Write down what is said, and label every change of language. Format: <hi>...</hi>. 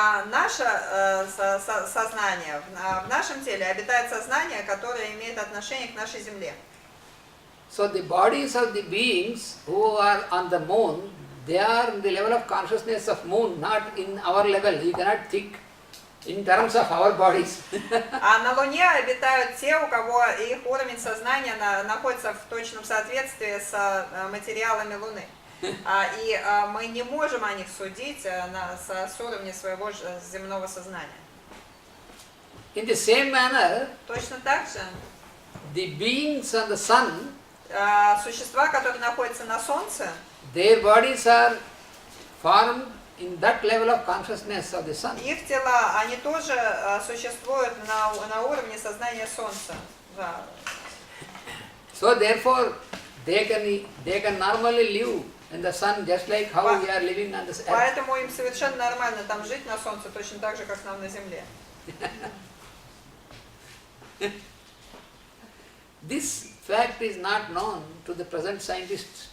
<ru>Наше сознание, в нашем теле обитает сознание, которое имеет отношение к нашей Земле.</ru> <en>So the bodies of the beings who are on the moon, they are in the level of consciousness of moon, not in our level. You cannot think in terms of our bodies.</en> <ru>А на Луне обитают те, у кого их уровень сознания находится в точном соответствии с материалами Луны. И мы не можем о них судить с уровня своего земного сознания.</ru> <en>In the same manner,</en> <ru>Точно так же</ru> <en>the beings on the sun,</en> <ru>существа, которые находятся на Солнце,</ru> <en>their bodies are formed in that level of consciousness of the sun.</en> <ru>их тела, они тоже существуют на уровне сознания Солнца. Да.</ru> <en>So therefore, they can normally live in the sun just like how we are living on this earth.</en> <ru>Поэтому им совершенно нормально там жить на Солнце, точно так же, как нам на Земле.</ru> <en>This fact is not known to the present scientists</en>